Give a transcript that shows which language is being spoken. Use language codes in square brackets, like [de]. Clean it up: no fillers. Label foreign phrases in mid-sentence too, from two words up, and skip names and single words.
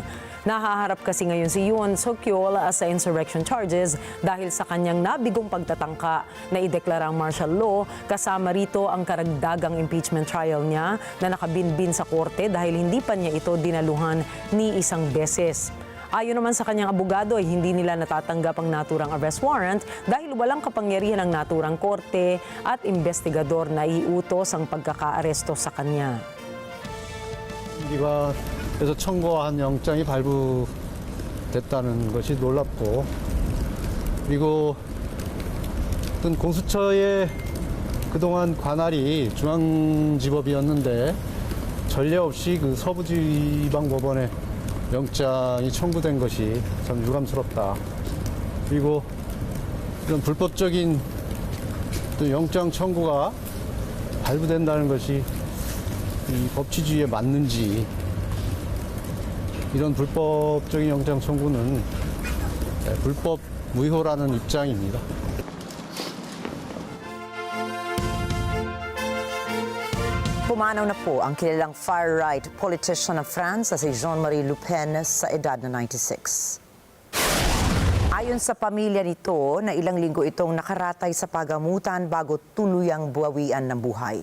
[tl] Nahaharap kasi ngayon si Yoon Suk-yeol sa [en] insurrection charges [tl] dahil sa kanyang nabigong pagtatangka na ideklarang [en] martial law, [tl] kasama rito ang karagdagang [en] impeachment trial [tl] niya na nakabinbin sa korte dahil hindi pa niya ito dinaluhan ni isang beses. Ayon naman sa kanyang abogado ay hindi nila natatanggap ang naturang [en] arrest warrant [tl] dahil walang kapangyarihan ng naturang korte at investigador na iutos ang pagkakaaresto sa kanya. [ko] 그래서 청구한 영장이 발부됐다는 것이 놀랍고, 그리고 어떤 공수처의 그동안 관할이 중앙지법이었는데 전례 없이 그 서부지방법원에 영장이 청구된 것이 참 유감스럽다. 그리고 이런 불법적인 또 영장 청구가 발부된다는 것이 이 법치주의에 맞는지, 이런 불법적인 영장 청구는 불법 무효라는 입장입니다. [tl] Pumanaw na po ang kilalang [en] far-right politician [tl] ng France na si Jean-Marie Le Pen sa edad na 96. Ayon sa pamilya nito, na ilang linggo itong nakaratay sa pagamutan bago tuluyang buwawian ng buhay.